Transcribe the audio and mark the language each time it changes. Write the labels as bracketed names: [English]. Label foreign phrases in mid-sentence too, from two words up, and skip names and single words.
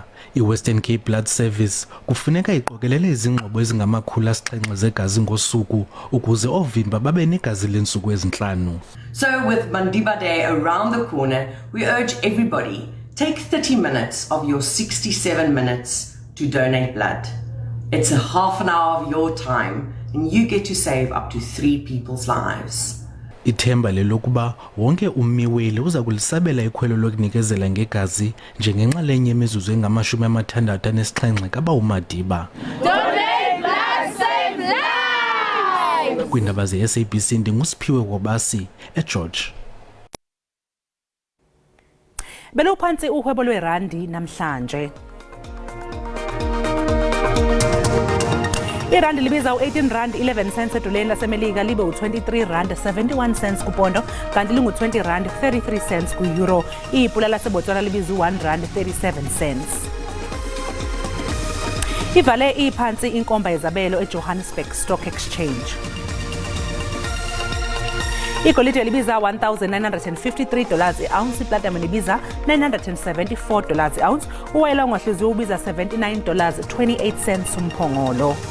[Xhosa] iWestern Cape Blood Service kufuneka iqokelele izingxobo ezingama700 zegazi ngosuku ukuze ovimba babe negazi lensuku ezinhlanu. [English] So with Mandiba Day around the corner, we urge everybody, take 30 minutes of your 67 minutes to donate blood. It's a half an hour of your time and you get to save up to 3 people's lives. [Xhosa] Ithemba lelokuba wonke ummiweli uza kulisabela ikhwelo lokunikezela ngegazi njengenxalenye yemizuzu engama67 kaba uMadiba. [English] Donate blood, save lives. [Xhosa] Kwindaba ze-SABC ndingusiphiwe Wobasi eGeorge. [Zulu] Beluphansi uhwebo lwerandi namhlanje. Irandi libiza u18.11 edoleni lasemelika libe u23.71 kupondo kanti lingu20.33 ku-euro. Ipula laseBotswana libiza u1.37. Ivale iphansi inkomba yezabelo eJohannesburg Stock Exchange. Igolide libiza $1,953 i-ounce, iplatinum libiza $974 i-ounce, uwayela ongahliziyo ubiza $79.28 umphongolo.